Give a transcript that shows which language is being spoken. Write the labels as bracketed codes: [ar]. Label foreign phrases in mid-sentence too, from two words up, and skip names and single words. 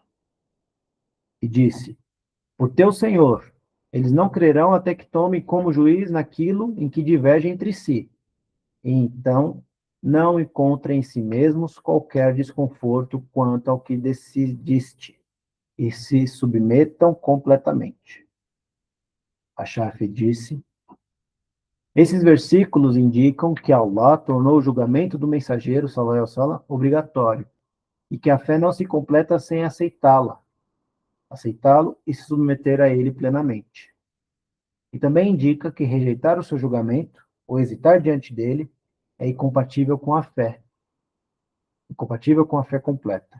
[pt] E disse: por teu Senhor, eles não crerão até que tomem como juiz naquilo em que divergem entre si. E então não encontrem em si mesmos qualquer desconforto quanto ao que decidiste, e se submetam completamente. Al-Shafi disse: esses versículos indicam que Allah tornou o julgamento do mensageiro, [ar] صلى الله عليه وسلم, [pt] obrigatório, e que a fé não se completa sem aceitá-lo e se submeter a ele plenamente. E também indica que rejeitar o seu julgamento, ou hesitar diante dele, é incompatível com a fé completa.